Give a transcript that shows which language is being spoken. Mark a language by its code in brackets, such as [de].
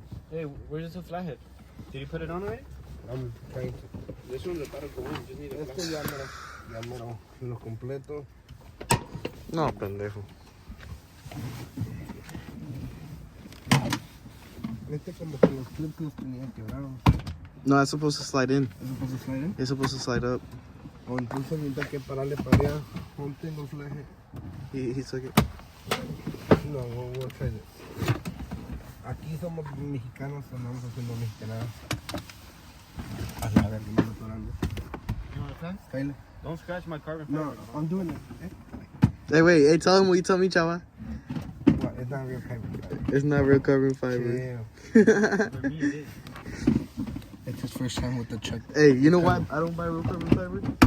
[en] Hey, where's the flathead? Did you put it on already? I'm trying to. This one's about to go in. Just need a [es] Este ya mero lo completo. No, pendejo. Este como que los clips los tenía quebrados. [en] No, it's supposed to slide in. ¿Es supposed to slide in? It's supposed to slide up. [es] O entonces necesita que pararle para allá. Ponte los flejes. [en] He took it. No, we'll try this. [es] Aquí somos mexicanos, andamos haciendo mexicanadas. A la verga, me estoy atorando. [en] You want to try? Kyle. Don't scratch my carbon No, I'm doing it. Hey, wait. Hey, tell him what you told me, chava. What? It's not real carbon. It's not real carbon fiber. Chill. It's his first time with the check. Hey, you know why I don't buy real carbon fiber?